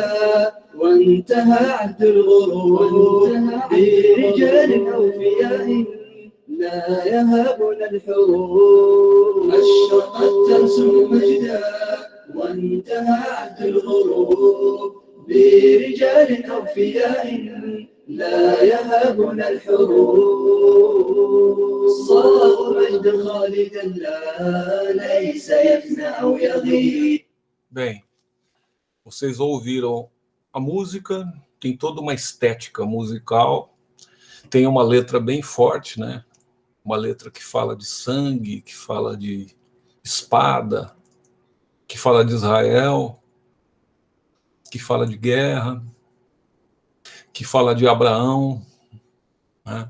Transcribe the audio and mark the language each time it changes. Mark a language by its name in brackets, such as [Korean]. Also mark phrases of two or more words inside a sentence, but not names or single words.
[Arabic] وانتهى عهد الغرور برجال أوفياء لا يهابون الحروب أشرقت ترسم مجدا وانتهى عهد الغروب برجال أوفياء لا يهابون الحروب صاروا مجدا خالدا لا ليس يفنى أو يغيب. [Portuguese] Bem, vocês ouviram a música, tem toda uma estética musical, tem uma letra bem forte, né? Uma letra que fala de sangue, que fala de espada, que fala de Israel, que fala de guerra, que fala de Abraão, né?